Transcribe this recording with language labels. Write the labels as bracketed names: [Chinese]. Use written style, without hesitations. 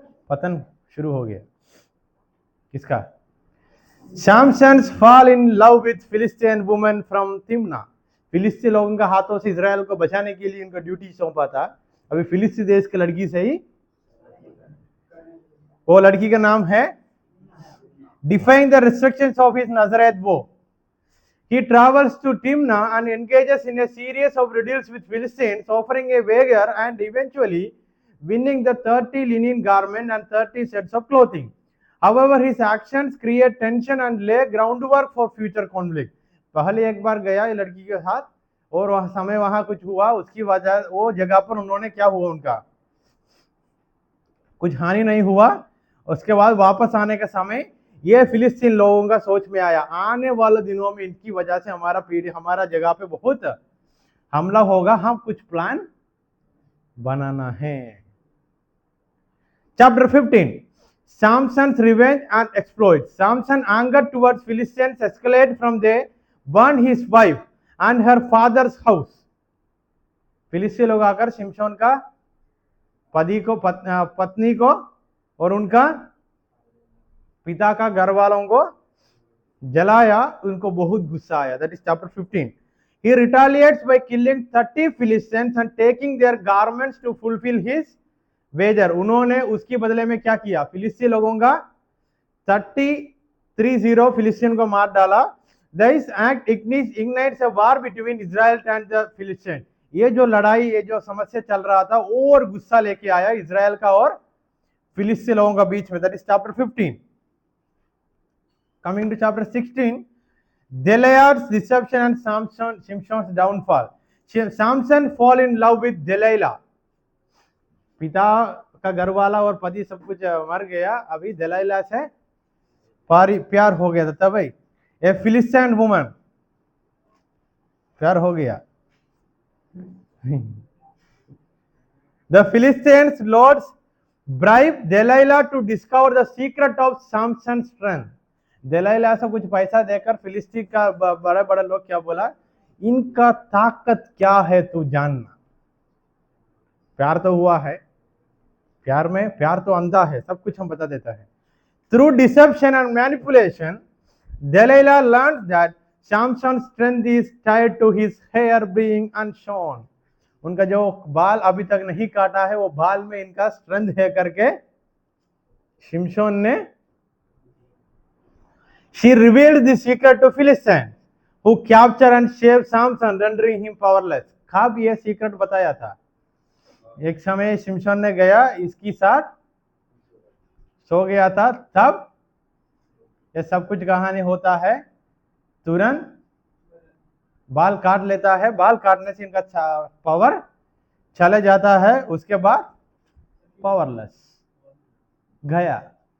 [Hindi] पतन शुरू हो गया किसका? [English] Samson's fall in love with Philistine woman from Timnah. [Hindi] फिलिस्ती लोगों के हाथों से इजराइल को बचाने के लिए इनको ड्यूटी सौंपा था। अभी फिलिस्ती देश की लड़की से ही, वो लड़की का नाम है, [English] Define the restrictions of his Nazirite vow. He travels to Timnah and engages in a series of riddles with Philistines, offering a wager and eventually winning the 30 linen garment and 30 sets of clothing. However, his actions create tension and lay groundwork for future conflict. [Hindi] पहले एक बार गया ये लड़की के साथ और वह समय वहां कुछ हुआ, उसकी वजह वो जगह पर उन्होंने क्या हुआ, उनका कुछ हानि नहीं हुआ। उसके बाद वापस आने का समय ये फिलिस्तीन लोगों का सोच में आया, आने वाले दिनों में इनकी वजह से हमारा पीढ़ी, हमारा जगह पे बहुत हमला होगा, हम कुछ प्लान बनाना है। [English] Chapter 15, Samson's revenge and exploits. Samson anger towards Philistines escalate from they burn his wife and her father's house. [Hindi] फिलिस्ती लोग आकर शिमशोन का पत्नी को और उनका पिता का घर वालों को जलाया। उनको बहुत गुस्सा आया। [English] That is chapter 15। He retaliates by killing 30 Philistines and taking their garments to fulfill his wager. [Hindi] उन्होंने उसके बदले में क्या किया? फिलिस्ती लोगों का 30 फिलिस्तीन को मार डाला। [English] This act ignites a war between Israel and the Philistines. [Hindi] ये जो लड़ाई, ये जो समस्या चल रहा था, और गुस्सा लेके आया इजराइल का और फिलिस्ती लोगों का बीच में। [English] That is chapter 15। Coming to chapter 16, Delilah's deception and Samson's downfall. Samson fall in love with Delilah. [Hindi] पिता का घर वाला और पति सब कुछ मर गया, अभी दलाइला से प्यार हो गया था। तब भाई [English] a Philistine woman [Hindi] प्यार हो गया। [English] The Philistines lords bribe Delilah to discover the secret of Samson's strength. [Hindi] दलाइला से कुछ पैसा देकर फिलिस्ती का बड़े बड़े लोग क्या बोला, इनका ताकत क्या है तू जानना। प्यार तो हुआ है, प्यार तो अंधा है, सब कुछ हम बता देता है। [English] Through deception and manipulation Delilah learned that Samson's strength is tied to his hair being unshorn. [Hindi] उनका जो बाल अभी तक नहीं काटा है वो बाल में इनका स्ट्रेंथ है करके शिमशोन ने [English] she revealed the secret to Philistines who captured and shaved Samson rendering him powerless. [Hindi] कब ये सीक्रेट बताया था? एक समय शिमशोन ने गया इसकी साथ सो गया था, तब ये सब कुछ कहानी होता है, तुरंत बाल काट लेता है, बाल काटने से इनका पावर चले जाता है, उसके बाद पावरलेस गया।